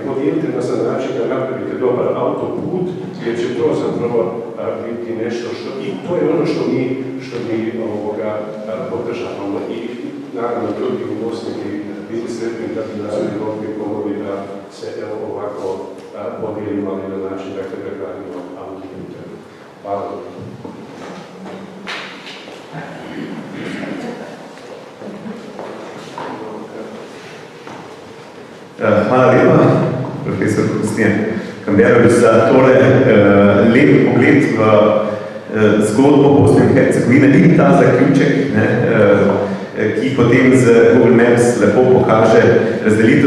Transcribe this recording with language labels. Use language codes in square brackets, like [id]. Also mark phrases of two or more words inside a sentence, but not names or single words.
[bs] Podijelite nas na način da napravite dobar autoput, jer će to zapravo biti nešto što, i to je ono što mi podržavamo. I naravno drugi u Bosni bi bili sretni da bi nas u Evropi pomogli da se ovako podijelimo, ali na način da gradimo autoput. Hvala. [sl] Hvala lepa, profesor Kostijan Kambjerović, za tole lep pogled v zgodbo Bosne in Hercegovine in ta zaključek, ki potem z Google Maps lepo pokaže razdelitev.